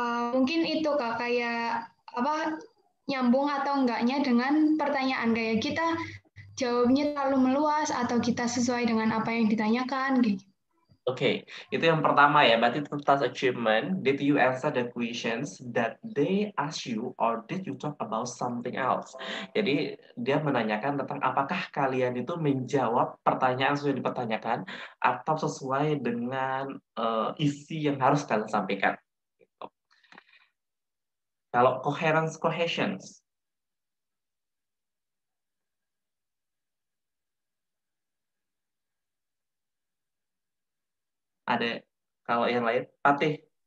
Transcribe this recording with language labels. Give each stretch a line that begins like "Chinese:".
Indonesian: Mungkin itu, Kak, kayak apa nyambung atau enggaknya dengan pertanyaan. Kayak kita jawabnya terlalu meluas atau kita sesuai dengan apa yang ditanyakan gitu. Oke, itu yang pertama ya. Berarti itu task achievement.
English: Did you answer the questions that they ask you or did you talk about something else?
Indonesian: Jadi dia menanyakan tentang apakah kalian itu menjawab pertanyaan yang sudah dipertanyakan atau sesuai dengan isi yang harus kalian sampaikan. Gitu. Kalau coherence cohesions, ada kalau yang lain, Patih.